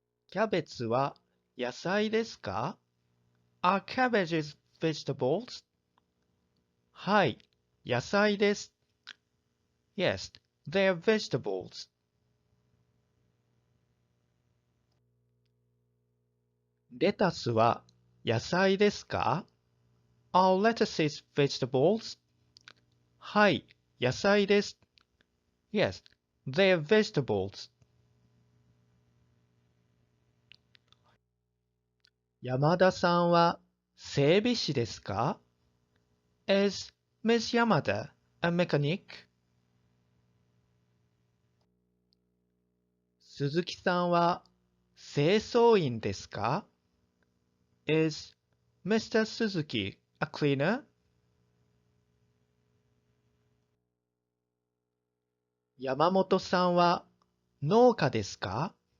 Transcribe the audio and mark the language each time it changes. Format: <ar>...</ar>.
<ja>キャベツは野菜ですか？</ja> <en>Are cabbages vegetables?</en> <ja>はい、野菜です。</ja> <en>Yes, they are vegetables.</en> <ja>レタスは野菜ですか？</ja> <en>Are lettuces vegetables?</en> <ja>はい、野菜です。</ja> <en>Yes, they are vegetables.</en> <ja>山田さんは整備士ですか？</ja> <en>Is Miss Yamada a mechanic?</en> <ja>鈴木さんは清掃員ですか？</ja> <en>Is Mr. Suzuki a cleaner?</en> <ja>山本さんは農家ですか？</ja>